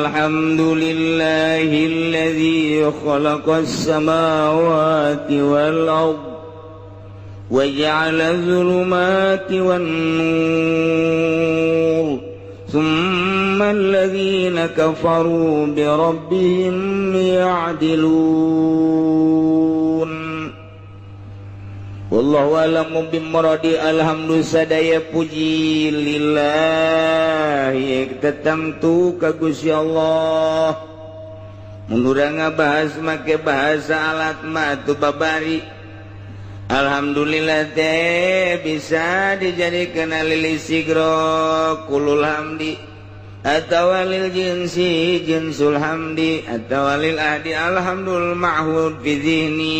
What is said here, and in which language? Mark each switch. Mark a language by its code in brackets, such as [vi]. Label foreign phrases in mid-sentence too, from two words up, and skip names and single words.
[ar] الحمد لله الذي خلق السماوات والأرض وجعل الظلمات والنور ثم الذين كفروا بربهم يعدلون. والله أعلم بمراده. [su] Alhamdulillah sadaya puji lillahi tertentu ka Gusti Allah. Mun urang ngabahas make bahasa alat mah tu babari. [ar] Alhamdulillah [su] teh bisa dijadikeun [ar] للاستغراق كل الحمد atawa للجنس جنس الحمد atawa للعهد الحمد المعهود في الذهن.